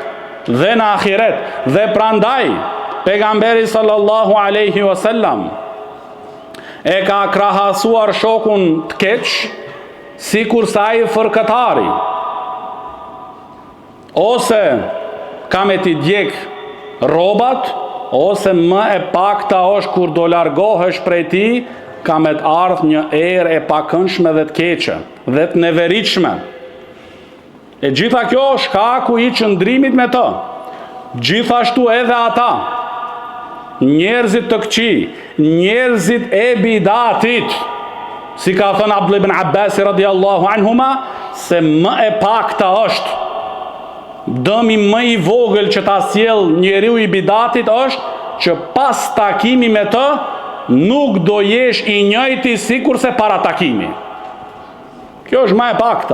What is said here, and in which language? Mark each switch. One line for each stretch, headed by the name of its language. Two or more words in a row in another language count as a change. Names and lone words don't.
Albanian: Dhe prandaj pejgamberi
Arabic: صلى الله عليه وسلم
Albanian: e ka krahasuar shokun të keq sikur sa ai fërkëtari, ose ka me t'i djeg rrobat, ose më e pakta është kur do largohesh prej tij, ka me të ardhë një erë e pakëndshme dhe të keqe dhe të neveritshme. E gjitha kjo shkaku i qëndrimit me të. Gjithashtu edhe ata, njerëzit të këqij, njerëzit e bidatit, si ka thënë Abdullah ibn Abbas
Arabic: رضي الله عنهما,
Albanian: se më e pakta është, dëmi më i vogël që ta sjell njeriu i bidatit është që pas takimi me të nuk do jesh i njëjti sikur se para takimi. Kjo është më e pakta.